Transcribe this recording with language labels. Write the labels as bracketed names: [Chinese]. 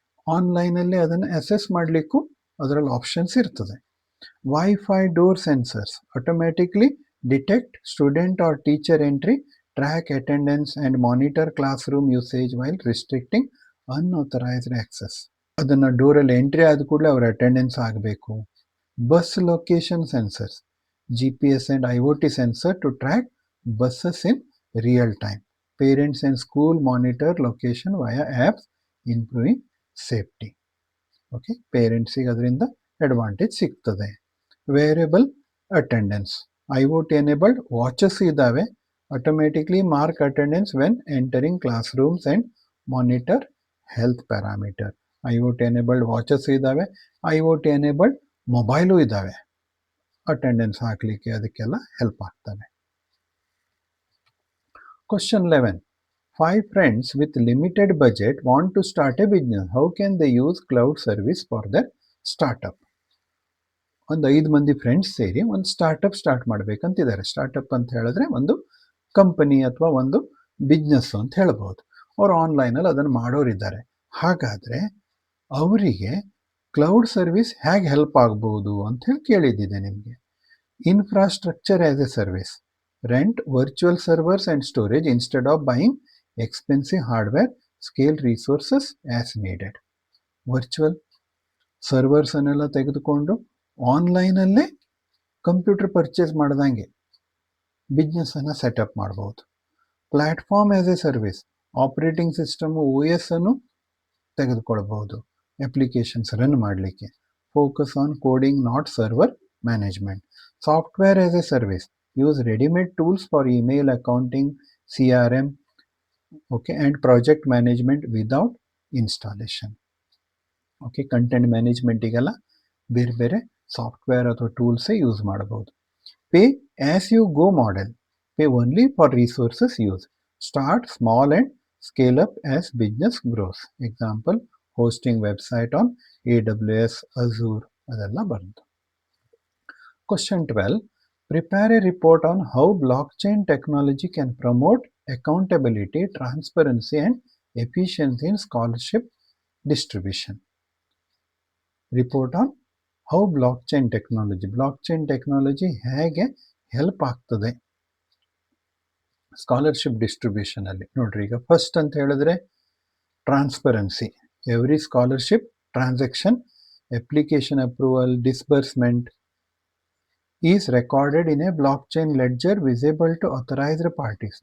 [Kannada] ಆನ್ಲೈನಲ್ಲಿ ಅದನ್ನು ಅಸೆಸ್ ಮಾಡಲಿಕ್ಕೂ ಅದರಲ್ಲಿ ಆಪ್ಷನ್ಸ್ ಇರ್ತದೆ. [English] Wifi door sensors automatically detect student or teacher entry, track attendance and monitor class room usage while restricting unauthorized access. [Kannada] ಅದನ್ನು ಡೋರಲ್ಲಿ entry ಆದ ಕೂಡಲೇ ಅವರ ಅಟೆಂಡೆನ್ಸ್ ಆಗಬೇಕು. [English] Bus location sensors, GPS and IoT sensor to track buses in real time. Parents and school monitor location via apps, improving safety. [Kannada] Okay, ಪೇರೆಂಟ್ಸಿಗೆ ಅದರಿಂದ advantage ಸಿಗ್ತದೆ. Variable attendance, [English] IoT enabled watches [Kannada] ಇದ್ದಾವೆ, [English] Automatically mark attendance when entering classrooms and monitor health parameter. IoT enabled watches [Kannada] ಇದ್ದಾವೆ, IoT enabled mobile ಇದ್ದಾವೆ. Attendance ಹಾಕಲಿಕ್ಕೆ ಅದಕ್ಕೆಲ್ಲ help ಆಗ್ತವೆ. [English] Question 11. 5 friends with limited budget want to start a business. How can they use cloud service for their startup? [Kannada] ಒಂದು 5 ಮಂದಿ friends ಸೇರಿ ಒಂದು start ಮಾಡಬೇಕಂತಿದ್ದಾರೆ. Startup ಅಂತ ಹೇಳಿದ್ರೆ ಒಂದು ಕಂಪನಿ ಅಥವಾ ಒಂದು ಬಿಸ್ನೆಸ್ ಅಂತ ಹೇಳ್ಬೋದು. ಅವರು ಆನ್ಲೈನಲ್ಲಿ ಅದನ್ನು ಮಾಡೋರಿದ್ದಾರೆ. ಹಾಗಾದರೆ ಅವರಿಗೆ ಕ್ಲೌಡ್ ಸರ್ವಿಸ್ ಹೇಗೆ ಹೆಲ್ಪ್ ಆಗ್ಬೋದು ಅಂತ ಹೇಳಿ ಕೇಳಿದ್ದಿದೆ ನಿಮಗೆ. [English] Infrastructure as a service. Rent virtual servers and storage instead of buying expensive hardware. Scale resources as needed. [Kannada] Virtual servers ಅನ್ನೆಲ್ಲ ತೆಗೆದುಕೊಂಡು ಆನ್ಲೈನಲ್ಲೇ ಕಂಪ್ಯೂಟರ್ ಪರ್ಚೇಸ್ ಮಾಡ್ದಂಗೆ ಬಿಸ್ನೆಸ್ಸನ್ನು ಸೆಟಪ್ ಮಾಡ್ಬೋದು. [English] Platform as a service. [Kannada] Operating system OS ಅನ್ನು ತೆಗೆದುಕೊಳ್ಬೋದು ಅಪ್ಲಿಕೇಶನ್ಸ್ ರನ್ ಮಾಡಲಿಕ್ಕೆ. [English] Focus on coding, not server management. Software as a service. Use ready-made tools for email, accounting, CRM, okay, and project management without installation. Okay, content management [Kannada] igala ಬೇರೆ ಬೇರೆ software ಅಥವಾ ಟೂಲ್ಸೇ use ಮಾಡಬಹುದು. [English] Pay as you go model. Pay only for resources use. Start small and scale up as business grows. Example hosting website on AWS, Azure [Kannada] ಅದೆಲ್ಲ ಬಂತು. [English] Question 12. Prepare a report on how blockchain technology can promote accountability, transparency, and efficiency in scholarship distribution. Report on how blockchain technology [Kannada] ಹೇಗೆ help ಆಗ್ತದೆ scholarship distribution ಅಲ್ಲಿ. ನೋಡ್ರಿ, ಈಗ first ಅಂತ ಹೇಳಿದ್ರೆ transparency. [English] Every scholarship transaction, application approval, disbursement is recorded in a blockchain ledger visible to authorized parties.